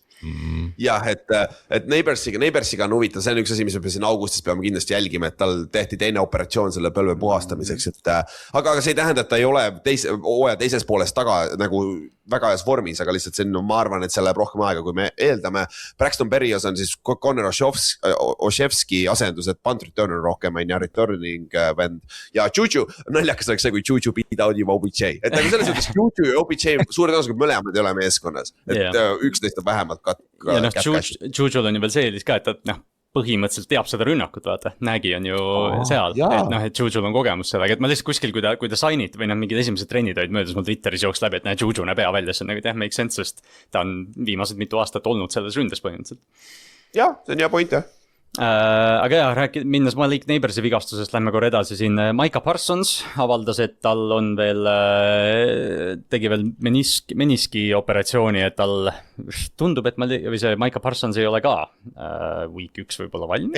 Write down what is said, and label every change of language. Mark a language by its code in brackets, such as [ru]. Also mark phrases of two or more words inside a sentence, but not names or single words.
[et] Jah, et Neighborsiga on huvitav, see on üks asi, mis me siin augustis peame kindlasti jälgima, et tal tehti teine operatsioon selle põlve puhastamiseks, et aga see ei tähenda, et ta ei ole hooaja teises pooles taga nagu väga heas vormis, aga lihtsalt see on, ma arvan, et see läheb rohkem aega, kui me eeldame. Braxton Berrios on siis Connor Oshevski asendus, et [en] punt returner [et] rohkem on ja returning vend ja Juju, naljakas oleks see, kui Juju [en] beat out [et] juba OBJ, et nagu selles mõttes Juju ja OBJ suure tõenäosusega mõlemad ei ole meeskonnas, et üksteist on vähemalt Jujul on ju veel see ka, et põhimõtteliselt teab seda rünnakut, vaata, nägi on ju seal, et Jujul on kogemus sellega, et ma lihtsalt kuskil, kui ta sainid või mingid esimesed trennid olid möödas, mul Twitteris jooks läbi, et Juju näeb hea välja, see on nagu [en] make sense, [et] sest ta on viimased mitu aastat olnud selles ründes põhimõtteliselt. Jah, see on hea point, jah. Aga jah, minnes Malik Neighborsi vigastusest, lähme korra edasi siin. Micah Parsons avaldas, et tal on veel, tegi veel meniski operatsiooni, et tal tundub, et Micah Parsons ei ole ka week 1 võib-olla valmis.